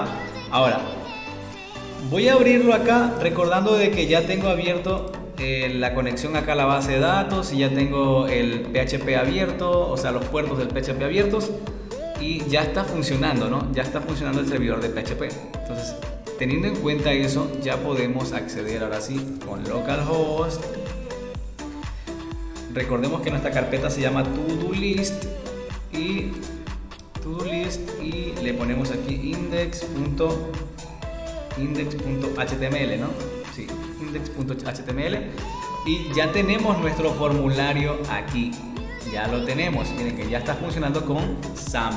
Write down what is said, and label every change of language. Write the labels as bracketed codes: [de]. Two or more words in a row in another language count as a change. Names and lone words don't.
[es] Ahora voy a abrirlo acá recordando de que ya tengo abierto la conexión acá a la base de datos y ya tengo el PHP abierto, o sea, los puertos del PHP abiertos y ya está funcionando, ¿no? Ya está funcionando el servidor de PHP. Entonces, teniendo en cuenta eso, ya podemos acceder ahora sí con localhost. Recordemos que nuestra carpeta se llama to-do list y le ponemos aquí index.html, ¿no? Sí, index.html y ya tenemos nuestro formulario aquí. Ya lo tenemos, miren que ya está funcionando con SAMP.